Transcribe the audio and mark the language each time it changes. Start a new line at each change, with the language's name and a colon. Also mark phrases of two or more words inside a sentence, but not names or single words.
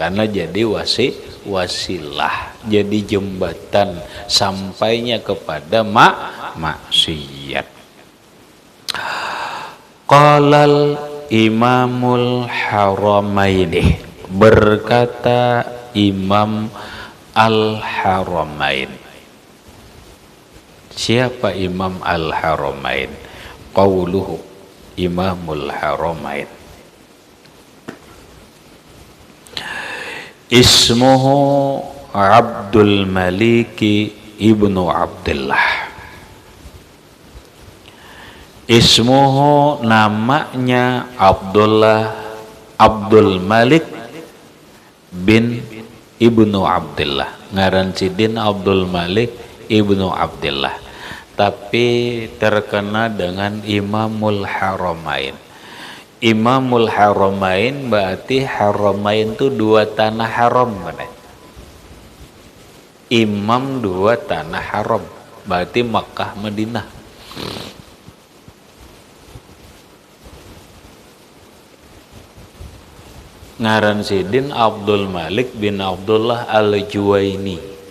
Indonesian: karena jadi wasilah, jadi jembatan sampainya kepada maksiat.
Arabic: قال إمام الحرمين,
Indonesian: berkata Imam Al-Haramain. Siapa Imam Al-Haramain?
Arabic: قوله إمام الحرمين. اسمه عبد الملك ابن عبد الله.
Indonesian: Ismuhu, namanya Abdul Malik bin ibnu Abdullah.
Banjar: Ngaran sidin Abdul Malik ibnu Abdullah,
Indonesian: tapi terkena dengan Imamul Haramain. Imamul Haramain berarti Haramain itu dua tanah haram, mana? Imam dua tanah haram, berarti Makkah Madinah.
Banjar: Ngaran sidin Abdul Malik bin Abdullah Al-Juwaini.